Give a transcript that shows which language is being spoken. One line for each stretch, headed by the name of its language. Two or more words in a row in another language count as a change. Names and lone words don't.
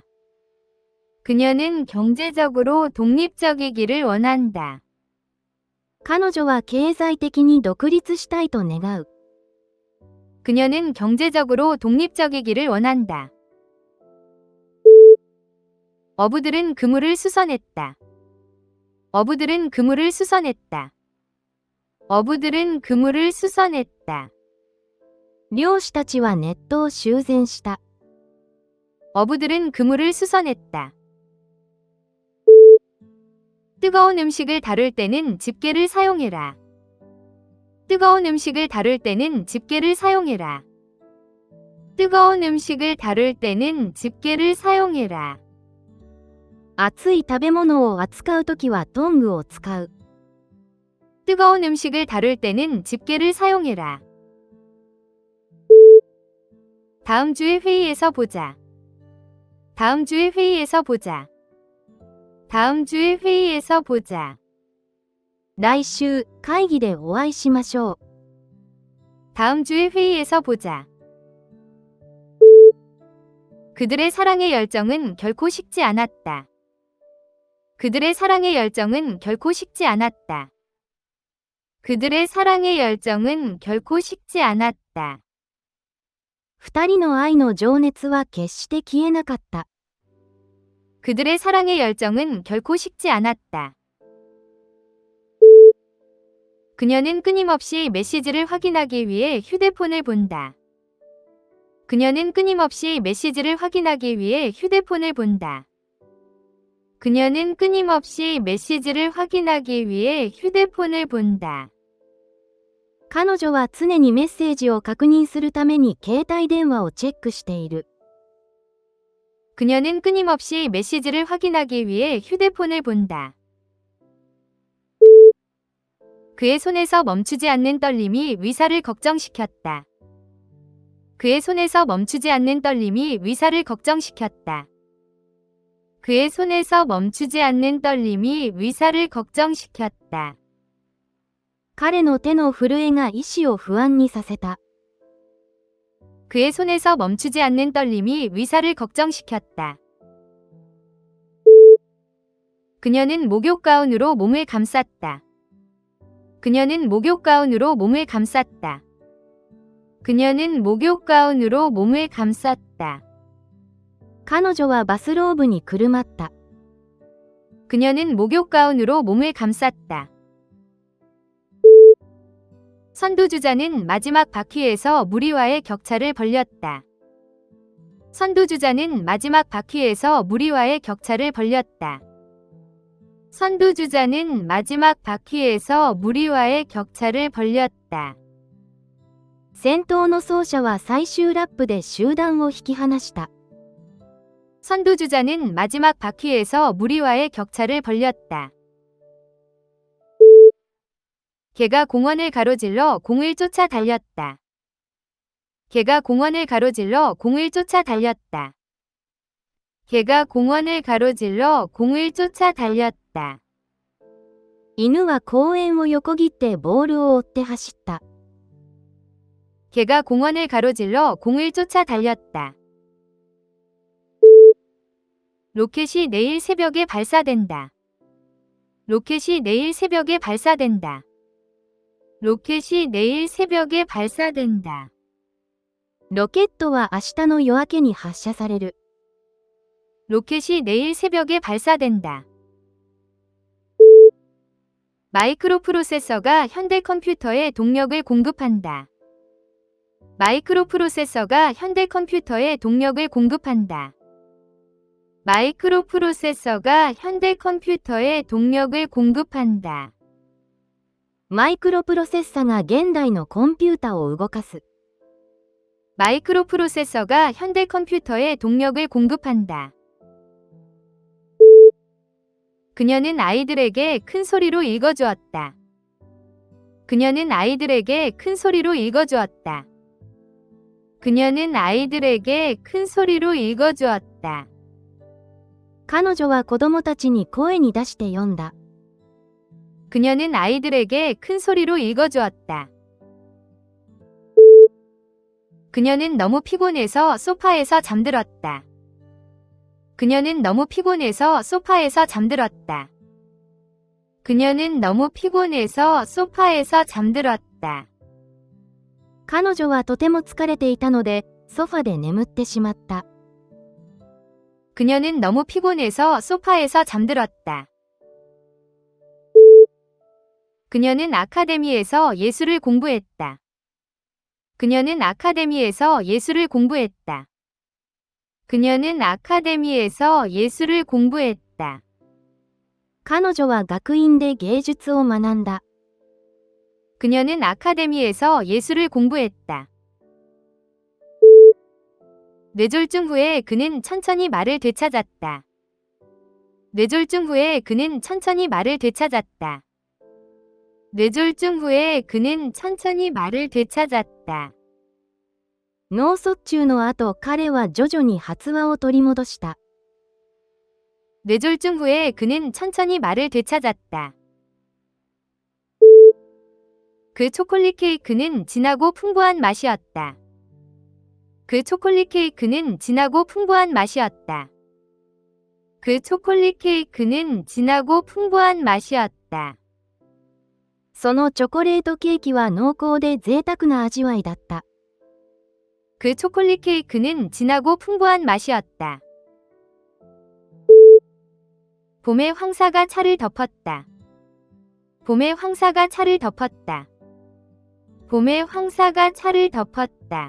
Korean: 그녀는 경제적으로 독립적이기를 원한다.
Japanese: 彼女は経済的に独立したいと願う。
Korean: 그녀는 경제적으로 독립적이기를 원한다. 어부들은 그물을 수선했다. 어부들은 그물을 수선했다. 어부들은 그물을 수선했다.
Japanese: 漁師たちはネットを修繕した。
Korean: 어부들은 그물을 수선했다. 뜨거운 음식을 다룰 때는 집게를 사용해라. 뜨거운 음식을 다룰 때는 집게를 사용해라. 뜨거운 음식을 다룰 때는 집게를 사용해라.
Japanese: 熱い食べ物を扱うときはトングを使う。
Korean: 뜨거운 음식을 다룰 때는 집게를 사용해라. 다음 주에 회의에서 보자. 다음 주에 회의에서 보자. 다음 주에 회의에서 보자.
Japanese: 来週、会議でお会いしましょう。
Korean: 다음 주에 회의에서 보자. 그들의 사랑의 열정은 결코 식지 않았다. 그들의 사랑의 열정은 결코 식지 않았다. 그들의 사랑의 열정은 결코 식지 않았다.
Japanese: 二人の愛の情熱は決して消えなかった。
Korean: 그들의 사랑의 열정은 결코 식지 않았다. 그녀는 끊임없이 메시지를 확인하기 위해 휴대폰을 본다. 그녀는 끊임없이 메시지를 확인하기 위해 휴대폰을 본다. 그녀는 끊임없이 메시지를 확인하기 위해 휴대폰을 본다.
Japanese: 彼女は常にメッセージを確認するために携帯電話をチェックしている。
Korean: 그녀는 끊임없이 메시지를 확인하기 위해 휴대폰을 본다. 그의 손에서 멈추지 않는 떨림이 의사를 걱정시켰다. 그의 손에서 멈추지 않는 떨림이 의사를 걱정시켰다. 그의 손에서 멈추지 않는 떨림이 의사를 걱정시켰다.
Japanese: 彼の手の震えが医師を不安にさせた。
Korean: 그의 손에서 멈추지 않는 떨림이 의사를 걱정시켰다. 그녀는 목욕 가운으로 몸을 감쌌다. 그녀는 목욕 가운으로 몸을 감쌌다. 그녀는 목욕 가운으로 몸을 감쌌다.
Japanese: 彼女はバスローブにくるまった。
Korean: 그녀는 목욕 가운으로 몸을 감쌌다. 선두주자는 마지막 바퀴에서 무리와의 격차를 벌렸다. 선두주자는 마지막 바퀴에서 무리와의 격차를 벌렸다. 선두주자는 마지막 바퀴에서 무리와의 격차를 벌렸다.
Japanese: 先頭の走者は最終ラップで集団を引き離した。
Korean: 선두주자는 마지막 바퀴에서 무리와의 격차를 벌렸다. 개가 공원을 가로질러 공을 쫓아 달렸다. 개가 공원을 가로질러 공을 쫓아 달렸다. 개가 공원을 가로질러 공을 쫓아 달렸다.
Japanese: 犬は公園を横切ってボールを追って走った。
Korean: 개가 공원을 가로질러 공을 쫓아 달렸다. 로켓이 내일 새벽에 발사된다. 로켓이 내일 새벽에 발사된다. 로켓이 내일 새벽에 발사된다.
Japanese: ロケットは明日の夜明けに発射される。
Korean: 로켓이 내일 새벽에 발사된다. 마이크로프로세서가 현대 컴퓨터에 동력을 공급한다. 마이크로프로세서가 현대 컴퓨터에 동력을 공급한다. 마이크로프로세서가 현대 컴퓨터에 동력을 공급한다.
Japanese: マイクロプロセッサが現代のコンピュータを動かす。
Korean: 마이크로프로세서가 현대 컴퓨터에 동력을 공급한다. 그녀는 아이들에게 큰 소리로 읽어주었다. 그녀는 아이들에게 큰 소리로 읽어주었다. 그녀는 아이들에게 큰 소리로 읽어주었다.
Japanese: 彼女は子供たちに声に出して読んだ。
Korean: 그녀는 아이들에게 큰 소리로 읽어주었다. 그녀는 너무 피곤해서 소파에서 잠들었다. 그녀는 너무 피곤해서 소파에서 잠들었다. 그녀는 너무 피곤해서 소파에서 잠들었다.
Japanese: 彼女はとても疲れていたので、ソファで眠ってしまった。
Korean: 그녀는 너무 피곤해서 소파에서 잠들었다. 그녀는 아카데미에서 예술을 공부했다. 그녀는 아카데미에서 예술을 공부했다. 그녀는 아카데미에서 예술을 공부했다.
Japanese: 彼女は学院で芸術を学んだ。
Korean: 그녀는 아카데미에서 예술을 공부했다. 뇌졸중 후에 그는 천천히 말을 되찾았다. 뇌졸중 후에 그는 천천히 말을 되찾았다. 뇌졸중 후에 그는 천천히 말을 되찾았다.
Japanese: 脳卒中の後、彼は徐々に発話を取り戻した。
Korean: 뇌졸중 후에 그는 천천히 말을 되찾았다. 그 초콜릿 케이크는 진하고 풍부한 맛이었다. 그 초콜릿 케이크는 진하고 풍부한 맛이었다. 그 초콜릿 케이크는 진하고 풍부한 맛이었다.
Japanese: そのチョコレートケーキは濃厚で贅沢な味わいだった。
Korean: 그 초콜릿 케이크는 진하고 풍부한 맛이었다. 봄에 황사가 차를 덮었다. 봄에 황사가 차를 덮었다. 봄에 황사가 차를 덮었다.